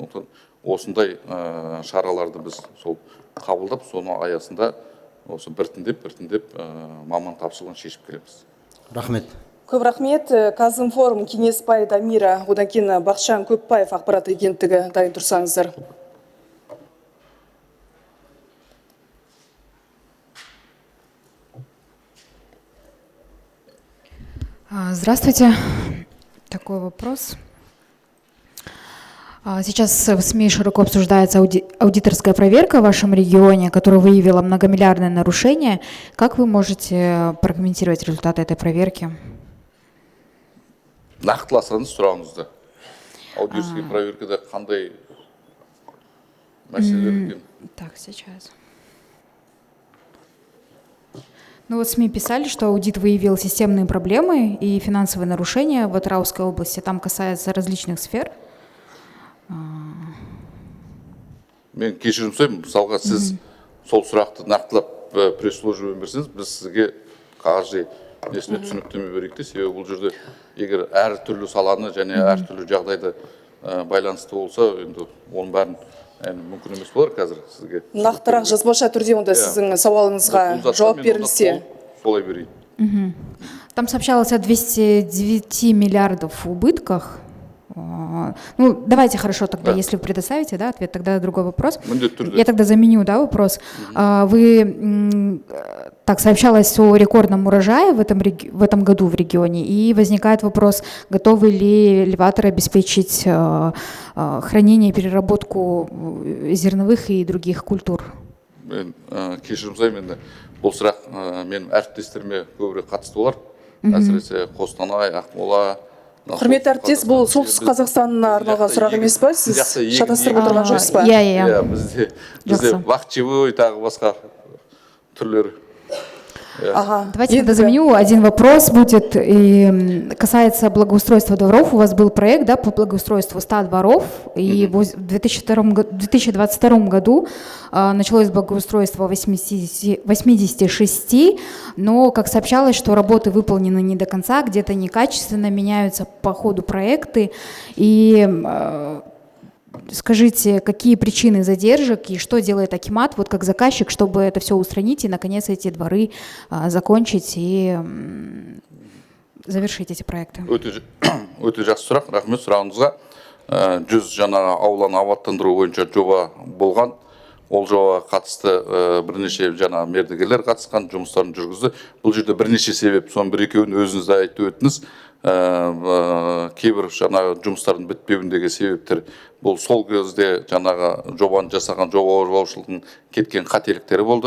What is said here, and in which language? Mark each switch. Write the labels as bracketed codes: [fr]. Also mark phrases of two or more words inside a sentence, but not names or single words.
[kk] Сондықтан осындай шараларды біз сол қабылдап, соның аясында осы біртіндеп маман тапшылығын шешіп келеміз. Рахмет. Көп рахмет. Казинформ Кеңесбай Дамира, одан кейін Бақытжан Көпбаев ақпарат агенттігі, дайын тұрсаңыздар. [ru] Здравствуйте. Такой вопрос. Сейчас в СМИ широко обсуждается аудиторская проверка в вашем регионе, которая выявила многомиллиардное нарушение. Как вы можете прокомментировать результаты этой проверки? [kk] Нақтыласаңыз сұрағыңызды. [ru] Аудиторская проверкада [kk] қандай мәселелер екен? [ru] Так, сейчас. Ну вот СМИ писали, что аудит выявил системные проблемы и финансовые нарушения в Атырауской области. Там касается различных сфер. [kk] Мен кешірім сұраймын, мысалға сіз сол сұрақты нақтылап пресс-службамен берсеңіз, біз сізге қағаз несіне түсініктеме берейік те, себебі бұл жерде егер әртүрлі саланы және әртүрлі жағдайды байланысты болса, енді оның бәрін мүмкін емес болар қазір сізге. Нақтырақ жазбаша түрде онда сіздің сауалыңызға жауап берілсе. Солай берейін. [ru] Там сообщалось о 209 миллиардов убытках. Ну, давайте хорошо тогда, если вы предоставите, да, ответ, тогда другой вопрос. Я тогда заменю, да, вопрос. Вы, так, сообщалось о рекордном урожае в этом году в регионе, и возникает вопрос, готовы ли элеваторы обеспечить хранение и переработку зерновых и других культур? [kk] Кешірім сұраймын, бұл сұрақ менің әріптестеріме көбірек қатысты болар. Әсіресе Қостанай, Ақмола. Құрметті әріптес, бұл солтүстік Қазақстанына арналған сұрақ емес па? Сіз шатастырып отырған жоқсыз ба? Иә. Бізде бақчевой, тағы басқа түрлері. [ru] Давайте тогда заменю. Один вопрос будет, и касается благоустройства дворов. У вас был проект, да, по благоустройству 100 дворов, и в 2022 году началось благоустройство 86, но, как сообщалось, что работы выполнены не до конца, где-то некачественно, меняются по ходу проекты. И скажите, какие причины задержек и что делает Акимат, вот как заказчик, чтобы это все устранить и, наконец, эти дворы закончить и завершить эти проекты? [kk] Өте жақсы сұрақ, рахмет сұрағыңызға. 100 жаңағы ауланы абаттандыру бойынша жоба болған. Ол жобаға қатысты бірнеше жаңағы мердігерлер қатысқан, жұмыстарын жүргізді. Бұл жерде бірнеше себеп, соның бір-екеуін өзіңіз де айтып өттіңіз. Кейбір жаңағы жұмыстардың бітпеуіндегі себептер бұл сол кезде жаңағы жобаны жасаған жобалаушылардың кеткен қателіктері болды.